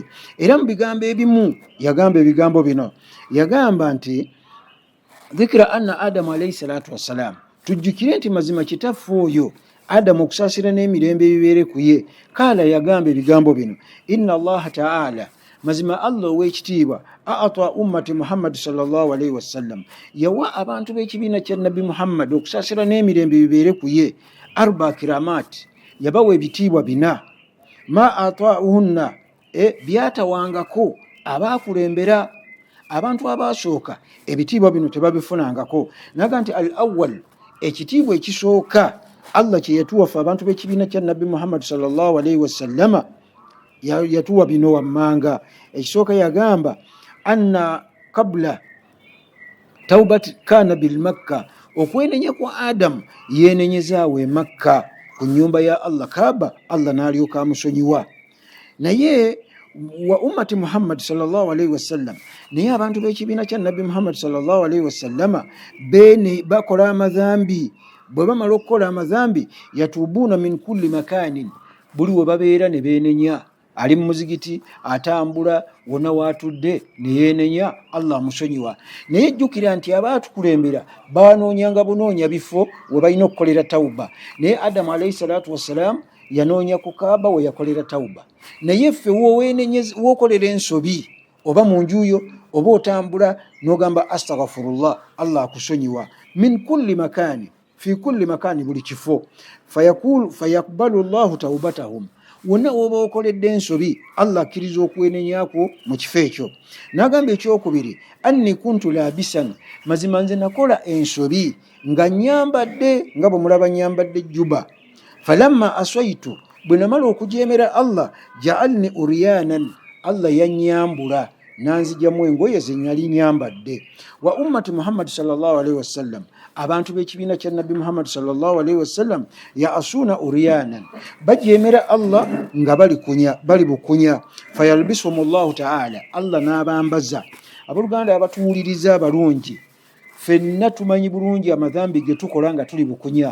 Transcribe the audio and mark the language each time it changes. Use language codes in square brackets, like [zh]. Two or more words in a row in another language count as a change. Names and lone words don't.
[lg] Era mu bigambo ebimu yagamba ebigambo bino, yagamba nti [ar] ذكر أن آدم عليه الصلاة والسلام, [lg] tujjukire nti mazima kitaffe oyo Adamu okusaasira n'emirembe ebibeere ku ye, kaala yagamba ebigambo bino, [ar] إن الله تعالى, [lg] mazima Allah ow'ekitiibwa, [ar] أعطى أمة محمد صلى الله عليه وسلم, [lg] yawa abantu b'ekibiina kya Nabbi Muhammad okusaasira n'emirembe bibeere ku ye, [ar] أربع كرامات, [lg] yabawa ebitiibwa bina, [ar] ما أعطاهن, [lg] byatawangako abaakulembera. Abantu abaasooka ebitiibwa bino tebabifunangako. Naga nti [ar] الأول, [lg] ekitiibwa ekisooka Allah kye yatuwafa abantu b'ekibiina kya Nabbi Muhammad [ar] صلى الله عليه وسلم, [lg] yatuwa bino wammanga. Ekisooka yagamba [ar] أن قبل توبة كان بمكة, [lg] okwenenya kwa Adamu yenenyezaawe Makka ku nnyumba ya Allah Kaaba, Allah n'alyoka amusonyiwa. [ar] Naye وأمة محمد صلى الله عليه وسلم, [lg] naye abantu b'ekibiina kya Nabbi Muhammad [ar] صلى الله عليه وسلم [lg] bene bakola amadhambi, bwe bamala okukola amazambi [ar] يتوبون من كل مكان, [lg] buli we babeera ne beenenya. Ali mu muzigiti atambula wonna waatudde ne yeenenya, Allah amusonyiwa. Naye jjukira nti abaatukulembera banoonyanga bunoonya bifo we balina okukolera tawuba. Naye Adamu [ar] عليه الصلاة والسلام [lg] yanoonya ku Kaaba we yakolera tawuba. Naye ffe wookolera ensobi oba mu njuyo oba otambula n'ogamba astaghfirullah, Allah akusonyiwa. [ar] من كل مكان في كل مكان, [lg] buli kifo. [ar] فيقبل الله توبتهم, [lg] wonna woba okoledde ensobi Allah akkiriza okwenenyako mu kifo ekyo. N'agamba ekyokubiri, [ar] إني كنت لابسا, [lg] mazima nze nakola ensobi nga nyambadde nga bwe mulaba nyambadde juba. [ar] فلما عصيت, [lg] bwe namala okujeemera Allah, [ar] جعلني عريانا, [lg] Allah yanyambula nanzijamu engoye ze nnali nyambadde. [ar] وأمة محمد صلى الله عليه وسلم, [lg] abantu b'ekibiina kya Nabbi Muhammad [ar] صلى الله عليه وسلم, يعصون عريانا, [lg] bajeemera Allah nga bali bukunya. [ar] فيلبسهم الله تعالى, [lg] Allah n'abambaza. Abooluganda abatuwuliriza abalungi, ffenna tumanyi bulungi amazambi ge tukola nga tuli bukunya.